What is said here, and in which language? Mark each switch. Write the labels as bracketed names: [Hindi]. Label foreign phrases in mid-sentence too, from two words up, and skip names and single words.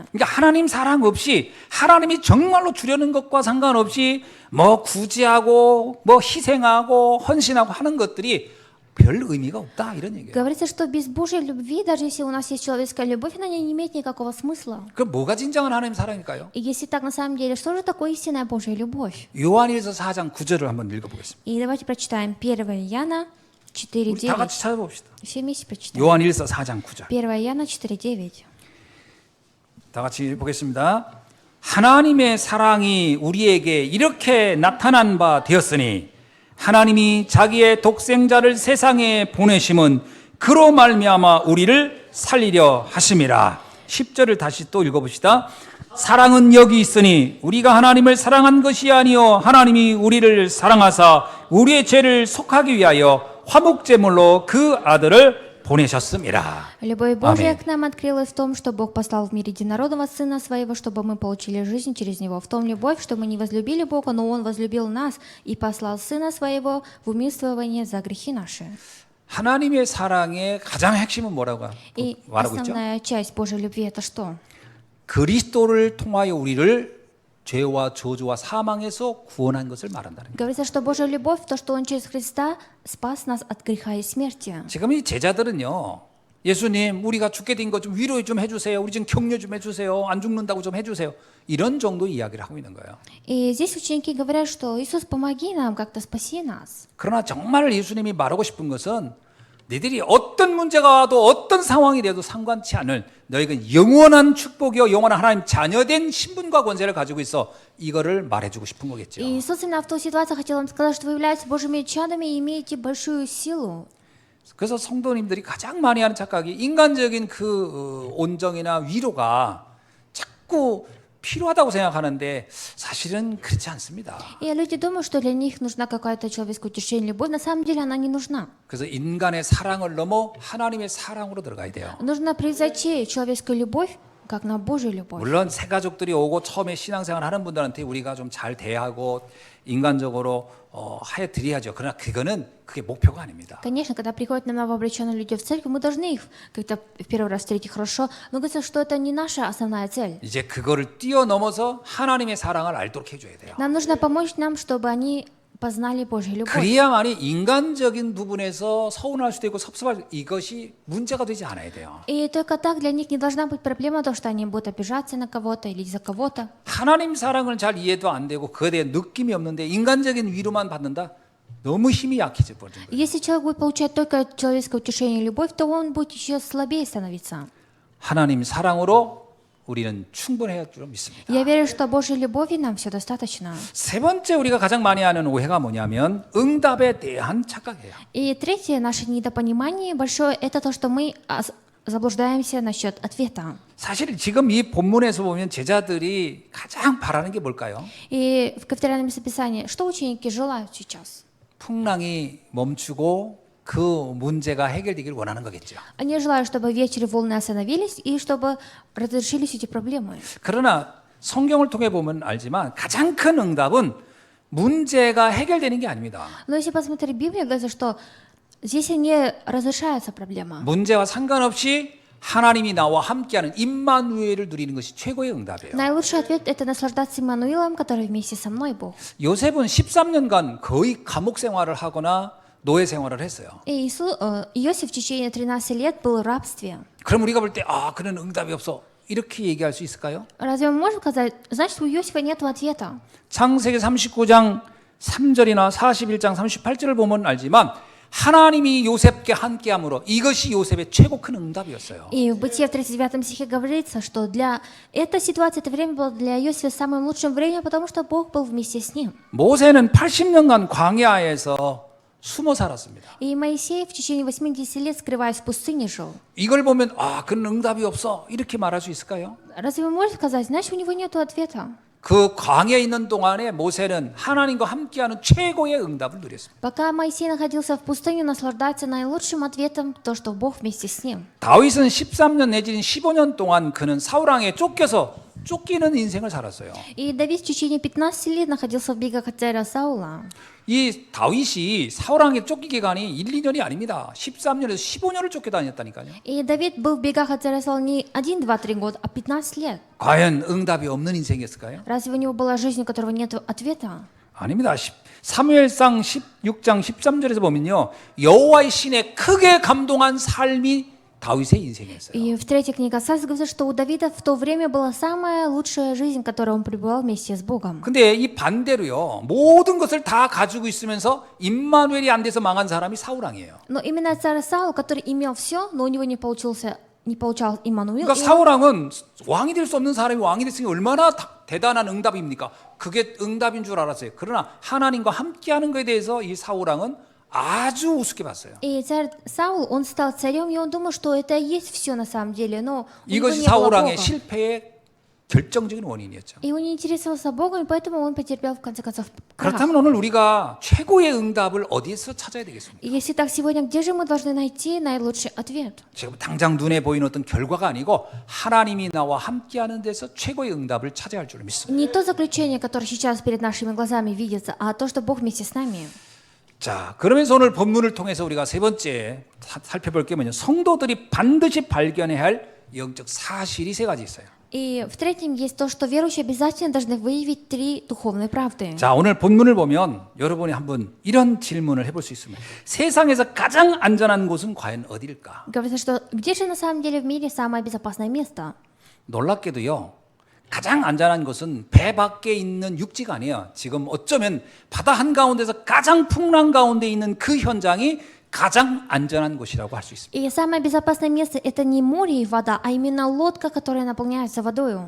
[Korean] 그러니까 하나님 사랑 없이 하나님이 정말로 주려는 것과 상관없이 뭐 구제하고 뭐 희생하고 헌신하고 하는 것들이 별 의미가 없다 이런 얘기예요. [Russian] Говорится, что без Божьей любви, даже если у нас есть человеческая любовь, она не имеет никакого смысла. [Korean] 그럼 뭐가 진정한 하나님 사랑일까요? [Russian] И если так на самом деле, что же такое истинная Божья любовь? [Korean] 요한일서 4장 9절을 한번 읽어보겠습니다. [Russian] И давайте прочитаем 1 Иоанна [Korean] 우리 다 4.9. 같이 찾아봅시다. [Russian] Все вместе прочитаем. [Korean] 요한일서 4장 9절. [Russian] 1 Иоанна 4.9. [Korean] 다 같이 보겠습니다. 하나님의 사랑이 우리에게 이렇게 나타난 바 되었으니 하나님이 자기의 독생자를 세상에 보내심은 그로 말미암아 우리를 살리려 하심이라. 10절을 다시 또 읽어봅시다. 사랑은 여기 있으니 우리가 하나님을 사랑한 것이 아니요 하나님이 우리를 사랑하사 우리의 죄를 속하기 위하여 화목제물로 그 아들을 보내셨습니다. [Russian] Любовь Божья Аминь. к нам открылась в том, что Бог послал в мир единородного Сына Своего, чтобы мы получили жизнь через Него. В том любовь, что мы не возлюбили Бога, но Он возлюбил нас и послал Сына Своего в умилствование за грехи наши. [Korean] 하나님의 사랑의 가장 핵심은 뭐라고 [Russian] И [Korean] 말하고 있죠? [Russian] основная часть Божьей любви это что? [Korean] 그리스도를 통하여 우리를 죄와 저주와 사망에서 구원한 것을 말한다는 거예요. [Russian] Говорится, что Божья любовь, то, что Он через Христа спас нас от греха и смерти. [Korean] 지금 이 제자들은요. 예수님 우리가 죽게 된 것 좀 위로 좀 해주세요. 우리 좀 격려 좀 해주세요. 안 죽는다고 좀 해주세요. 이런 정도 이야기를 하고 있는 거예요. [Russian] И здесь ученики говорят, что Иисус, помоги нам, как-то спаси нас. [Korean] 그러나 정말 예수님이 말하고 싶은 것은 너희들이 어떤 문제가 와도 어떤 상황이 돼도 상관치 않을 너희가 영원한 축복이요 영원한 하나님 자녀된 신분과 권세를 가지고 있어 이거를 말해주고 싶은 거겠죠. [Russian] И Иисус именно в той ситуации хотел им сказать, что вы являетесь Божьими чадами и имеете большую силу. [Korean] 그래서 성도님들이 가장 많이 하는 착각이 인간적인 그 온정이나 위로가 자꾸 필요하다고 생각하는데 사실은 그렇지 않습니다. [Russian] И люди думают, что для них нужна какая-то человеческое утешение, любовь. На самом деле она не нужна. [Korean] 그래서 인간의 사랑을 넘어 하나님의 사랑으로 들어가야 돼요. [Russian] Нужно превзойти человеческую любовь, как на Божью любовь. [Korean] 물론 새 가족들이 오고 처음에 신앙생활 하는 분들한테 우리가 좀 잘 대하고 인간적으로 하여 드려야죠. 그러나 그게 목표가 아닙니다. [Russian] Конечно, когда приходят нам новообращенные люди в церковь, мы должны их как-то в первый раз встретить хорошо, но говорится, что это не наша основная цель. [Korean] 이제 그거를 뛰어넘어서 하나님의 사랑을 알도록 해줘야 돼요. [Russian] Нам нужно помочь нам, чтобы они познали Божью любовь. [Korean] 그래야만이 인간적인 부분에서 서운할 수도 있고 섭섭할 이것이 문제가 되지 않아야 돼요. [Russian] И только так для них не должна быть проблема, то, что они будут обижаться на кого-то или из-за кого-то. [Korean] 하나님 사랑을 잘 이해도 안 되고 그에 대한 느낌이 없는데 인간적인 위로만 받는다? 너무 힘이 약해져 버리는 거예요. [Russian] Если человек будет получать только человеческое утешение и любовь, то он будет еще слабее становиться. [Korean] 하나님 사랑으로 우리는 충분할 줄 믿습니다. [Russian] Я верю, что Божьей любовью нам все достаточно. [Korean] 세 번째 우리가 가장 많이 하는 오해가 뭐냐면 응답에 대한 착각이에요. [Russian] И третье наше недопонимание большое – это то, что мы заблуждаемся насчет ответа. [Korean] 사실 지금 이 본문에서 보면 제자들이 가장 바라는 게 뭘까요? [Russian] И в Ковторианном местописании, что ученики желают сейчас? [Korean] 풍랑이 멈추고 그 문제가 해결되길 원하는 거겠죠. [Russian] Они желают, чтобы вечер и волны остановились и чтобы разрешились эти проблемы. [Korean] 그러나 성경을 통해 보면 알지만 가장 큰 응답은 문제가 해결되는 게 아닙니다. [Russian] Но если посмотреть Библию, говорится, что здесь не разрешается проблема. [Korean] 문제와 상관없이 하나님이 나와 함께하는 임마누엘을 누리는 것이 최고의 응답이에요. [Russian] Наилучший ответ – это наслаждаться Иммануилом, который вместе со мной Бог. [Korean] 요셉은 13년간 거의 감옥 생활을 하거나 노예 생활을 했어요. [Russian] И Иосиф в течение 13 лет был в рабстве. [Korean] 그럼 우리가 볼 때 그는 응답이 없어. 이렇게 얘기할 수 있을까요? [Russian] Разве мы можем сказать, значит, у Иосифа нет ответа? [Korean] 창세기 39장 3절이나 41장 38절을 보면 알지만 하나님이 요셉과 함께함으로 이것이 요셉의 최고 큰 응답이었어요. [Russian] И в Бытие в 39 стихе говорится, что для этой ситуации это время было для Иосифа самым лучшим временем, потому что Бог был вместе с ним. [Korean] 모세는 80년간 광야에서 숨어 살았습니다. [Russian] И Моисей в течение 80 лет, скрываясь в пустыне, жил. [Korean] 이걸 보면 그는 응답이 없어 이렇게 말할 수 있을까요? [Russian] Разве вы можете сказать, значит, у него нет ответа? [Korean] 그 광야에 있는 동안에 모세는 하나님과 함께하는 최고의 응답을 누렸습니다. [Russian] Пока Моисей находился в пустыне, наслаждается наилучшим ответом то, что Бог вместе с ним. [Korean] 다윗은 13년 내지는 15년 동안 그는 사울왕에 쫓기는 인생을 살았어요. [Russian] И Давид в течение 15 лет находился в бегах от царя Саула. [Korean] 이 다윗이 사울왕에 쫓기 기간이 1, 2년이 아닙니다. 13년에서 15년을 쫓겨다녔다니까요. [Russian] И Давид был в бегах от царя Саула не 1, 2, 3 года, а 15 лет. [Korean] 과연 응답이 없는 인생이었을까요? [Russian] Разве у него была жизнь, у которого нет ответа? [Korean] 아닙니다. 사무엘상 16장 13절에서 보면요. 여호와의 신에 크게 감동한 삶이 다윗의 인생이었어요. [Russian] И в третьей книге Царств говорится, что у Давида в то время была самая лучшая жизнь, в которой он пребывал вместе с Богом. [Korean] 근데 이 반대로요. 모든 것을 다 가지고 있으면서 임마누엘이 안 돼서 망한 사람이 사울왕이에요. [Russian] Но именно царь Саул, который имел все, но у него не получал Иммануил. [Korean] 그러니까 사울왕은 왕이 될 수 없는 사람이 왕이 됐으니 얼마나 대단한 응답입니까? 그게 응답인 줄 알았어요. 그러나 하나님과 함께하는 것에 대해서 이 사울왕은 아주 우습게 봤어요. [Russian] И царь Саул, он стал царем, и он думал, что это и есть все на самом деле, но у него [Korean] 이것이 [Russian] не было [Korean] 사울왕의 [Russian] Бога. [Korean] 실패의 결정적인 원인이었죠. [Russian] И он не интересовался Богом, и поэтому он потерпел в конце концов крах. [Korean] 그렇다면 오늘 우리가 최고의 응답을 어디에서 찾아야 되겠습니까? [Russian] И если так, сегодня где же мы должны найти наилучший ответ? [Korean] 지금 당장 눈에 보이는 어떤 결과가 아니고 하나님이 나와 함께하는 데서 최고의 응답을 찾아야 할 줄 믿습니다. [Russian] Не то заключение, которое сейчас перед нашими глазами видится, а то, что Бог вместе с нами. [Korean] 자, 그러면서 오늘 본문을 통해서 우리가 세 번째 살펴볼 게 뭐냐? 성도들이 반드시 발견해야 할 영적 사실이 세 가지 있어요. [Russian] И в-третьем есть то, что верующие обязательно должны выявить 3 духовные правды. [Korean] 자, 오늘 본문을 보면 여러분이 한번 이런 질문을 해볼 수 있습니다. 세상에서 가장 안전한 곳은 과연 어디일까? [Russian] Говорится, что где же на самом деле в мире самое безопасное место? [Korean] 놀랍게도요. 가장 안전한 곳은 배 밖에 있는 육지가 아니에요. 지금 어쩌면 바다 한가운데서 가장 풍랑 가운데 있는 그 현장이 가장 안전한 곳이라고 할 수 있습니다. [Russian] И самое безопасное место – это не море и вода, а именно лодка, которая наполняется водою.